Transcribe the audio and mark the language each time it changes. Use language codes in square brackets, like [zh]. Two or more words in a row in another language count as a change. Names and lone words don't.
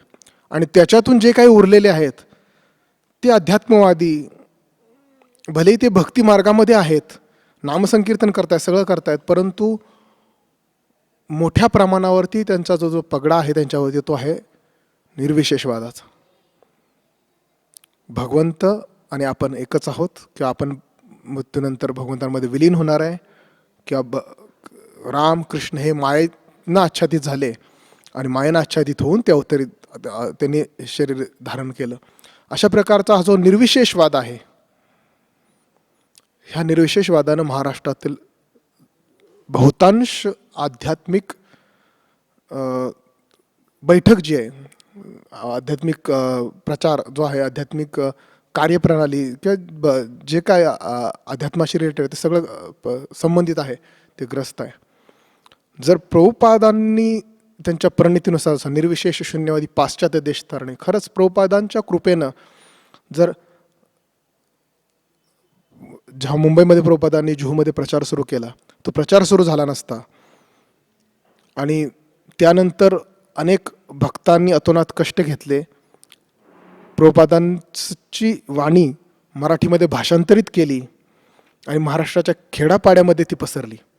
[mr] आणि त्याच्यातून जे काही उरलेले आहेत ते अध्यात्मवादी, भलेही ते भक्ती मार्गामध्ये आहेत, नामसंकीर्तन करतायत, सगळं करतायत, परंतु मोठ्या प्रमाणावरती त्यांचा जो पगडा आहे त्यांच्यावरती तो आहे निर्विशेषवादाचा. भगवंत आणि आपण एकच आहोत, किंवा आपण मृत्यूनंतर भगवंतांमध्ये विलीन होणार आहे, किंवा राम कृष्ण हे मायेनं आच्छादित झाले आणि मायेनं आच्छादित होऊन ते त्यांनी शरीर धारण केलं. अशा प्रकारचा हा जो निर्विशेषवाद आहे, ह्या निर्विशेषवादानं महाराष्ट्रातील बहुतांश आध्यात्मिक बैठक जी आहे, आध्यात्मिक प्रचार जो आहे, आध्यात्मिक कार्यप्रणाली किंवा जे काय अध्यात्माशी रिलेटेड ते सगळं संबंधित आहे ते ग्रस्त आहे. जर प्रभुपादांनी त्यांच्या प्रणितीनुसार निर्विशेष शून्यवादी पाश्चात्य देश तारणे, खरंच प्रभुपादांच्या कृपेनं जर जेव्हा मुंबईमध्ये प्रभुपादांनी जुहूमध्ये प्रचार सुरू केला, तो प्रचार सुरू झाला नसता आणि त्यानंतर अनेक भक्तांनी अतोनात कष्ट घेतले, प्रभुपादांची वाणी मराठीमध्ये भाषांतरित केली आणि महाराष्ट्राच्या खेडापाड्यामध्ये ती पसरली.